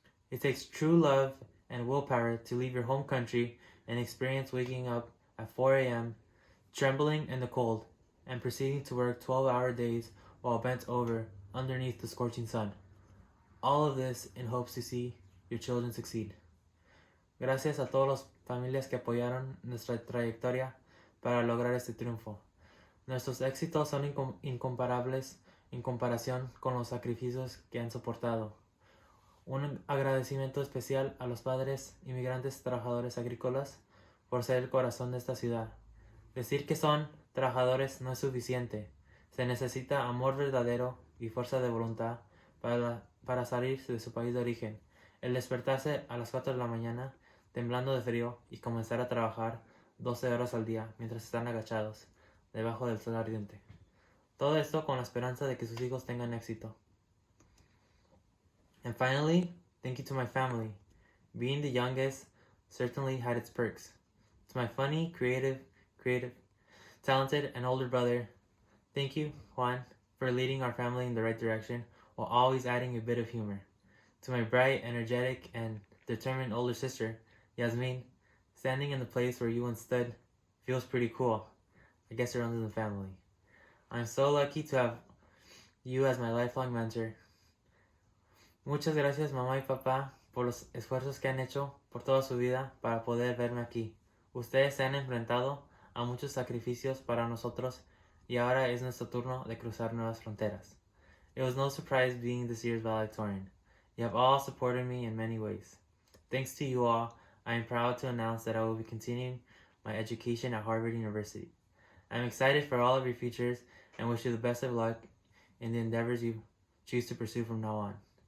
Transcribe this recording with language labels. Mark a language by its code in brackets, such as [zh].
[en] It takes true love and willpower to leave your home country and experience waking up at 4 a.m., trembling in the cold, and proceeding to work 12-hour days while bent over underneath the scorching sun. All of this in hopes to see your children succeed. [es] Gracias a todas las familias que apoyaron nuestra trayectoria para lograr este triunfo. Nuestros éxitos son incomparables en comparación con los sacrificios que han soportado. Un agradecimiento especial a los padres inmigrantes trabajadores agrícolas por ser el corazón de esta ciudad. Decir que son trabajadores no es suficiente. Se necesita amor verdadero y fuerza de voluntad para salir de su país de origen. El despertarse a las 4 de la mañana, temblando de frío, y comenzar a trabajar 12 horas al día mientras están agachados, debajo del sol ardiente. Todo esto con la esperanza de que sus hijos tengan éxito. [en] And finally, thank you to my family. Being the youngest certainly had its perks. To my funny, creative, talented, and older brother, thank you, Juan, for leading our family in the right direction while always adding a bit of humor. To my bright, energetic, and determined older sister, Yasmin, standing in the place where you once stood feels pretty cool. I guess it runs in the family. I'm so lucky to have you as my lifelong mentor. [es] Muchas gracias mamá y papá por los esfuerzos que han hecho por toda su vida para poder verme aquí. Ustedes se han enfrentado a muchos sacrificios para nosotros y ahora es nuestro turno de cruzar nuevas fronteras. [en] It was no surprise being this year's valedictorian. You have all supported me in many ways. Thanks to you all, I am proud to announce that I will be continuing my education at Harvard University. I'm excited for all of your futures and wish you the best of luck in the endeavors you choose to pursue from now on.